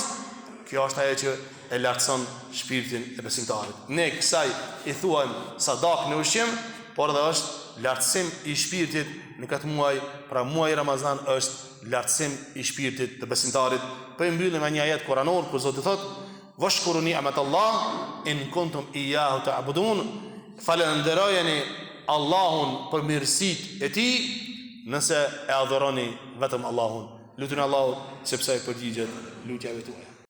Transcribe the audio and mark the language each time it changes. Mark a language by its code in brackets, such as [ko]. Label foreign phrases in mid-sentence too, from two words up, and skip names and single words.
[sq] Kjo është ajo që e lartëson shpirtin e besimtarit. Ne kësaj i thuajmë sadak në ushqim, por dhe është lartësim i shpirtit në këtë muaj, pra muaj Ramazan është lartësim i shpirtit të besimtarit. Po i mbyllim me një ajet kuranor ku Zoti thotë: [ar] "واشكروا نعمة الله إن كنتم إياه تعبدون." [sq] Falenderojeni Allahun për mirësitë e tij nëse e adhuroni vetëm Allahun. Lutuni Allahut sepse ai përgjigjet lutjeve tuaja.